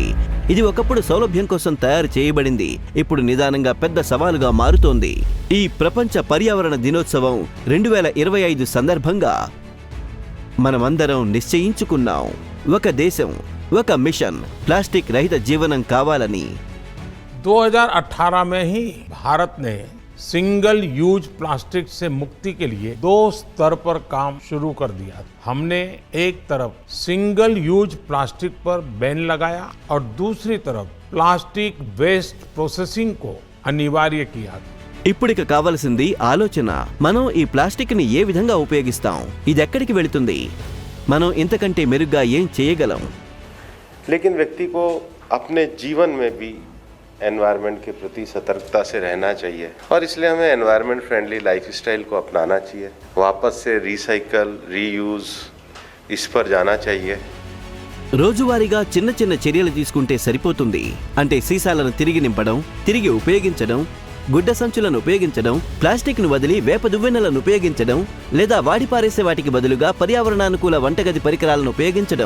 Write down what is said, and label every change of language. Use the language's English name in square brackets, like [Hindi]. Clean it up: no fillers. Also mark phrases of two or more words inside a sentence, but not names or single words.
[Telugu] ఇది ఒకప్పుడు సౌలభ్యం కోసం తయారు చేయబడింది, ఇప్పుడు నిదానంగా పెద్ద సవాలుగా మారుతోంది. ఈ ప్రపంచ పర్యావరణ దినోత్సవం 2025 సందర్భంగా మనమందరం నిశ్చయించుకున్నాం, ఒక దేశం, ఒక మిషన్, ప్లాస్టిక్ రహిత జీవనం కావాలని. [Hindi] 2018 में ही भारत ने [English] single use plastic [Hindi] से मुक्ति के लिए 2 स्तर पर काम शुरू कर दिया। हमने एक तरफ [English] single use plastic [Hindi] पर बैन लगाया और दूसरी तरफ [English] plastic waste processing [Hindi] को अनिवार्य किया। [Telugu] ఇప్పుడిక కావాల్సింది ఆలోచన. మనం ఈ ప్లాస్టిక్ ని ఏ విధంగా ఉపయోగిస్తాం, ఇది ఎక్కడికి వెళుతుంది, మనం ఇంతకంటే మెరుగ్గా ఏం చేయగలం. [Hindi] लेकिन व्यक्ति को अपने जीवन में भी एनवायरनमेंट के प्रति सतर्कता से रहना चाहिए और इसलिए हमें [English] environment friendly lifestyle [Hindi] को अपनाना चाहिए। वापस से [English] recycle, reuse, [Hindi] इस पर जाना चाहिए। [Telugu] రోజువారీగా చిన్న చిన్న చర్యలు తీసుకుంటే సరిపోతుంది. అంటే సీసాలను తిరిగి నింపడం, తిరిగి ఉపయోగించడం, గుడ్డ సంచులను ఉపయోగించడం, ప్లాస్టిక్ ను వదిలి వేప దువ్వెనలను ఉపయోగించడం, లేదా వాడిపారేసే వాటికి బదులుగా పర్యావరణానుకూల వంటగది పరికరాలను ఉపయోగించడం.